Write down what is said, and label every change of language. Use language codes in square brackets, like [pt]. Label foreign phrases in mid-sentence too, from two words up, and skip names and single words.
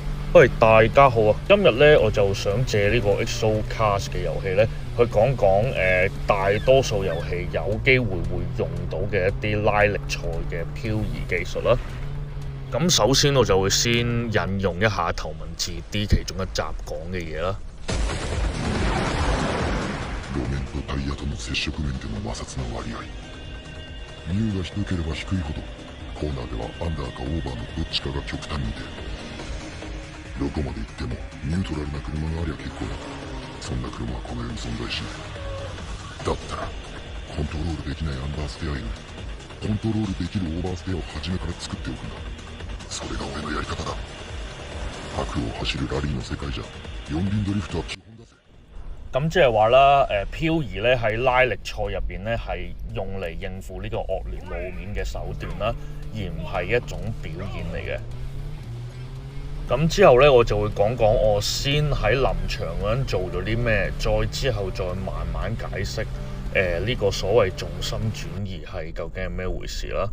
[yue] 喂，大家好啊！今日咧我就想借呢個 XOCast 嘅遊戲咧，去講講大多數遊戲有機會會用到嘅一啲拉力賽嘅漂移技術啦。咁首先我就會先引用一下頭文字 D 其中一集講嘅嘢啦。 [ja] 路面とタイヤとの接觸面での摩擦の割合。ミューが低ければ低いほど、コーナーではアンダーかオーバーのどっちかが極端に出る。どこまで行ってもニュートラルな車がありゃ結構だが、そんな車はこの世に存在しない。だったらコントロールできないアンダーステア以外、コントロールできるオーバーステアを初めから作っておくんだ。それが俺のやり方だ。白を走るラリーの世界じゃ四輪ドリフトは基本だぜ。 [yue] 咁即係話啦，漂移咧喺拉力賽入邊咧係用嚟應付呢個惡劣路面嘅手段啦，而唔係一種表演嚟嘅。咁之後咧，我就會講講我先喺臨場嗰陣做咗啲咩，再之後再慢慢解釋呢個所謂重心轉移係究竟係咩回事啦。